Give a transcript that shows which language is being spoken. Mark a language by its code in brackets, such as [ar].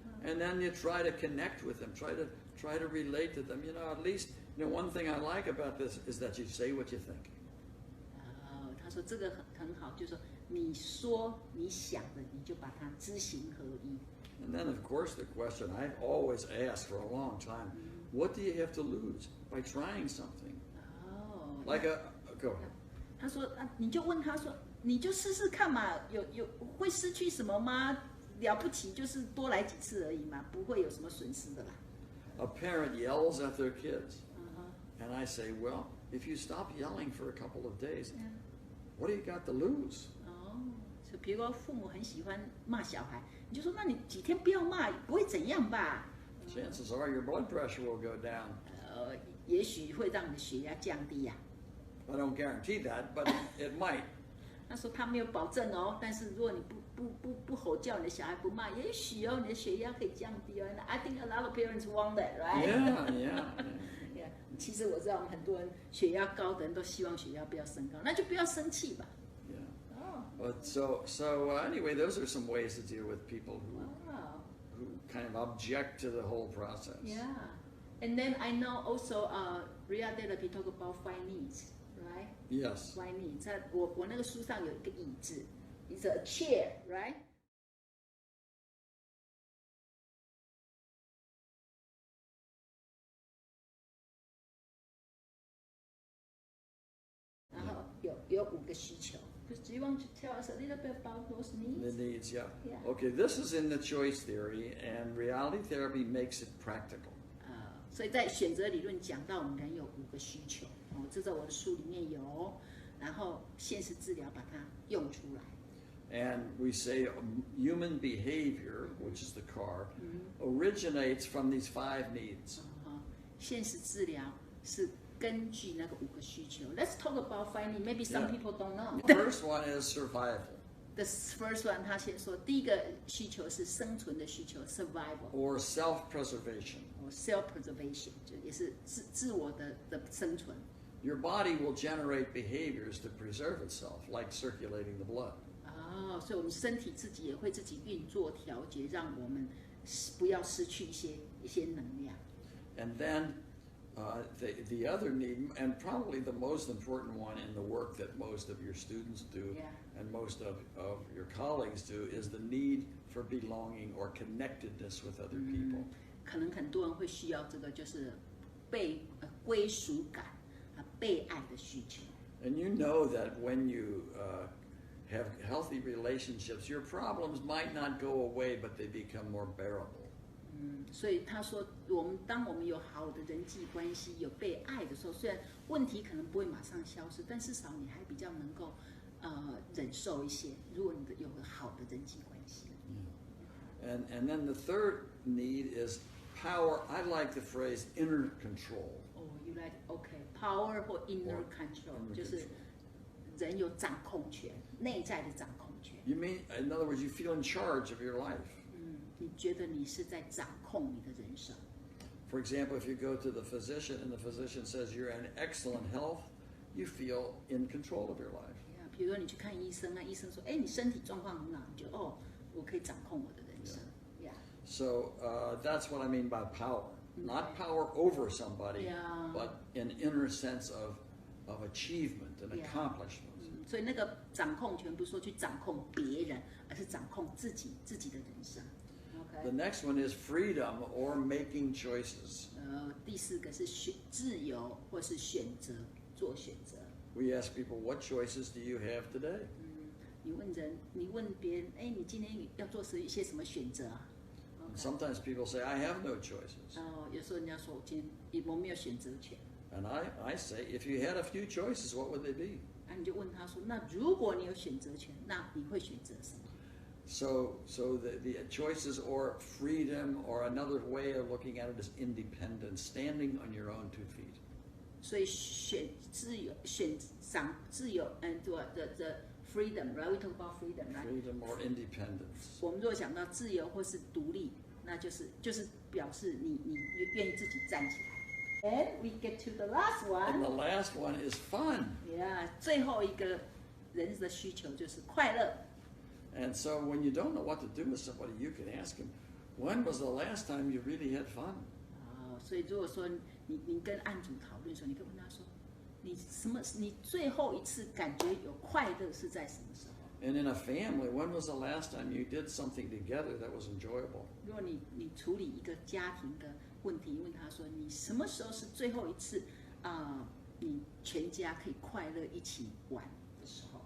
[en] And then you try to connect with them, try to relate to them. At least one thing I like about this is that you say what you think. [zh] 他说这个很好，就是说你说你想的，你就把它知行合一。 [en] And then of course the question I've always asked for a long time, what do you have to lose by trying something? Like go ahead. [zh] 他说你就问他说，你就试试看嘛，有会失去什么吗？了不起就是多来几次而已嘛，不会有什么损失的啦。 [en] A parent yells at their kids, and I say, well, if you stop yelling for a couple of days, what do you got to lose? [zh] 所以比如说父母很喜欢骂小孩，你就说那你几天不要骂，不会怎样吧？ [en] Chances are your blood pressure will go down. [zh] 也许会让你的血压降低呀。 [en] I don't guarantee that, but it might. [zh] 他说他没有保证哦，但是如果你不吼叫你的小孩不骂，也许哦你的血压可以降低哦。 [en] I think a lot of parents want that, right? Yeah. [zh] 其实我知道我们很多人血压高的人都希望血压不要升高，那就不要生气吧。 [en] But so anyway, those are some ways to deal with people who kind of object to the whole process. Yeah, and then I know also Real Therapy talk about 5 needs, right? Yes. 5 needs. [zh] 在我那个书上有一个椅子 ， [en] it's a chair, right? [zh] 然后有5个需求。 [en] Do you want to tell us a little bit about those needs? The needs, yeah. Yeah. Okay, this is in the choice theory, and reality therapy makes it practical. [zh] 所以在选择理论讲到我们人有5个需求，这在我的书里面有，然后现实治疗把它用出来。 [en] And we say human behavior, which is the car, originates from these 5 needs. [zh] 现实治疗是根据那个5个需求。 [en] Let's talk about finding. Maybe some people don't know. The first one is survival. The first one, [zh] 他先说，第一个需求是生存的需求 ，survival. [en] Or self-preservation. Or self-preservation, [zh] 就也是自我的生存。 [en] Your body will generate behaviors to preserve itself, like circulating the blood. [zh] 所以我们身体自己也会自己运作调节，让我们不要失去一些能量。 [en] And then the other need, and probably the most important one in the work that most of your students do, and most of your colleagues do, is the need for belonging or connectedness with other people. [zh] 可能很多人会需要这个，就是归属感被爱的需求。 [en] And you know that when you have healthy relationships, your problems might not go away, but they become more bearable. [zh] 所以他说，当我们有好的人际关系，有被爱的时候，虽然问题可能不会马上消失，但至少你还比较能够忍受一些。如果你有个好的人际关系。 [en] And then the third need is power. I like the phrase inner control. You like okay power [zh] 或 [en] inner control， [zh] 就是人有掌控权，内在的掌控权。 [en] You mean, in other words, you feel in charge of your life. [zh] 你觉得你是在掌控你的人生。 [en] For example, if you go to the physician and the physician says you're in excellent health, you feel in control of your life. [zh] 比如说你去看医生，那医生说，你身体状况很好，你就我可以掌控我的人生。 [en] So that's what I mean by power. Not power over somebody, but an inner sense of achievement and accomplishment. [zh] 所以那个掌控权不是说去掌控别人，而是掌控自己的人生。 [en] The next one is freedom or making choices. [zh] 第4个是自由或是做选择。 [en] We ask people, what choices do you have today? [zh] 你问别人，你今天要做一些什么选择啊？ [en] Sometimes people say, I have no choices. [zh] 有时候人家说我没有选择权。 [en] And I say, if you had a few choices, what would they be? [zh] 你就问他说，那如果你有选择权，那你会选择什么？ [en] So the choices or freedom, or another way of looking at it is independence, standing on your own 2 feet. [zh] 所以选赏自由 [en] and the freedom, right? We talk about freedom, right? Freedom or independence. [zh] 我们若想到自由或是独立，那就是表示你愿意自己站起来。 [en] And we get to the last one. And the last one is fun. [zh] Yeah, 最后一个人的需求就是快乐。 [en] And so when you don't know what to do with somebody, you can ask them, when was the last time you really had fun? [zh] 所以如果说你跟案主讨论的时候，你可以问他说，你最后一次感觉有快乐是在什么时候？ [en] And in a family, when was the last time you did something together that was enjoyable? [zh] 如果你处理一个家庭的问题，问他说，你什么时候是最后一次你全家可以快乐一起玩的时候？